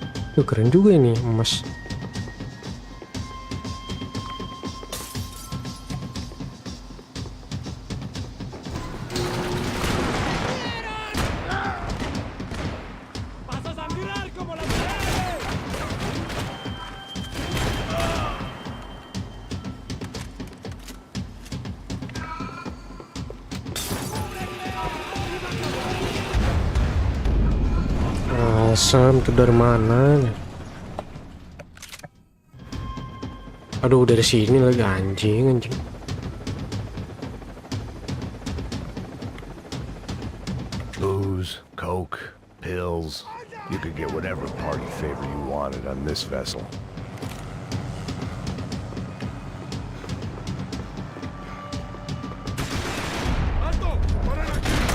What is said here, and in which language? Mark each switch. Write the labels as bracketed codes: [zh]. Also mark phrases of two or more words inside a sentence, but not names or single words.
[id] Keren juga ini emas. [es] ¡Vas a sangrar como las mujeres! [id] Asam itu dari mana nih? Aduh, dari sini lagi anjing. [en] Booze, coke, pills. You could get whatever party favor you wanted on this vessel. [es] ¡Alto! ¡Parar aquí!